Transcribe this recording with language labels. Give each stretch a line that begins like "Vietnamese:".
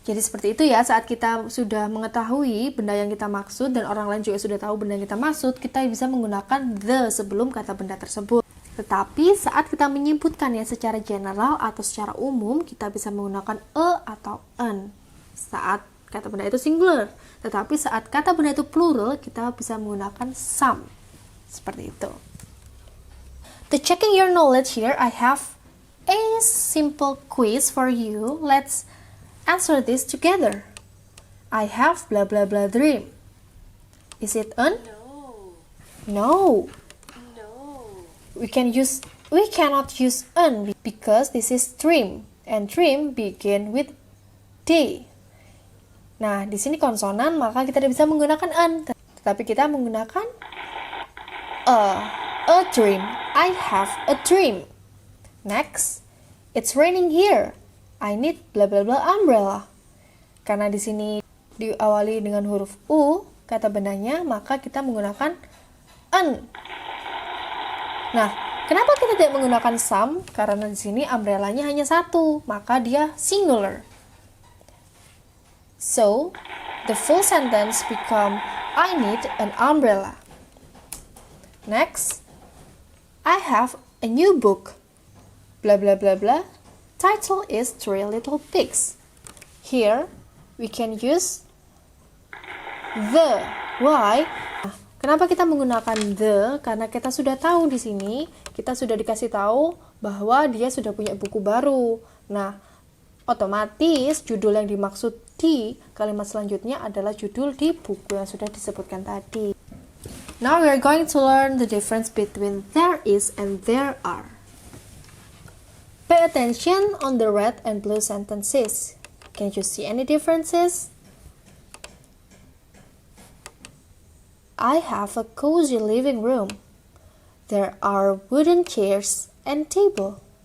Indonesian: Jadi seperti itu ya, saat kita sudah mengetahui benda yang kita maksud dan orang lain juga sudah tahu benda yang kita maksud, kita bisa menggunakan the sebelum kata benda tersebut. Tetapi saat kita menyebutkannya secara general atau secara umum, kita bisa menggunakan a atau an saat kata benda itu singular. Tetapi saat kata benda itu plural, kita bisa menggunakan some. Seperti itu.
English: To checking your knowledge here, I have a simple quiz for you. Let's answer this together. I have blah blah blah dream. Is it an? No. We cannot use an because this is dream and dream begin with D.
Indonesian: Nah, di sini konsonan, maka kita tidak bisa menggunakan an, tetapi kita menggunakan a dream.
English: I have a dream. Next, it's raining here. I need blah blah blah umbrella.
Indonesian: Karena di sini diawali dengan huruf U, kata benarnya, maka kita menggunakan an. Nah, kenapa kita tidak menggunakan some? Karena di sini umbrellanya hanya satu, maka dia singular.
English: So, the full sentence become I need an umbrella. Next, I have a new book. Blah blah blah blah. Title is Three Little Pigs. Here, we can use the. Why?
Indonesian: Kenapa kita menggunakan the? Karena kita sudah tahu di sini, kita sudah dikasih tahu bahwa dia sudah punya buku baru. Nah, otomatis judul yang dimaksud di kalimat selanjutnya adalah judul di buku yang sudah disebutkan tadi.
English: Now we are going to learn the difference between there is and there are. Pay attention on the red and blue sentences. Can you see any differences? I have a cozy living room. There are wooden chairs and table.